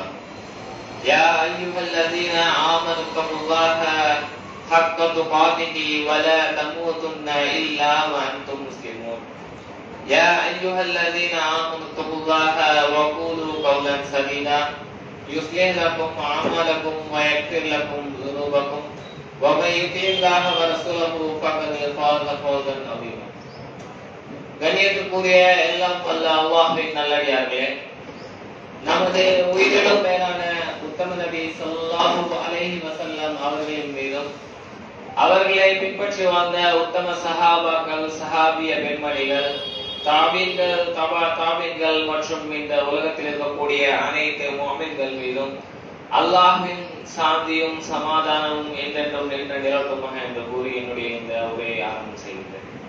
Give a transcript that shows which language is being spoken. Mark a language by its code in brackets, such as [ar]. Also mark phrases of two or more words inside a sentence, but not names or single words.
[ar] يا أيها الذين آمنوا اتقوا الله حق تقاته ولا تموتن إلا وأنتم مسلمون يا أيها الذين آمنوا اتقوا الله وقولوا قولا سديدا يصلح لكم أعمالكم ويغفر لكم ذنوبكم ومن يطع الله ورسوله فقد فاز فوزا عظيما. [ta] கண்ணியத்துக்குரிய எல்லாம் வல்ல அல்லாஹ்வின் நல்லடியார்களே, நமது உயிரிலும் மேலான உத்தம நபி [ar] صلى الله عليه وسلم [ta] அவர்களின் மீதும் அவர்களை பின்பற்றி வந்த உத்தம சஹாபாக்கள், சஹாபிய பெண்மணிகள், தாபீன்கள், தாபீன்கள் மற்றும் இந்த உலகத்தில் இருக்கக்கூடிய அனைத்து முஃமின்கள் மீதும் அல்லாஹ்வின் சாந்தியும் சமாதானமும் என்றென்றும் நிலவட்டுமாக என்று கூறி என்னுடைய இந்த உரையை ஆரம்பம் செய்கின்றேன்.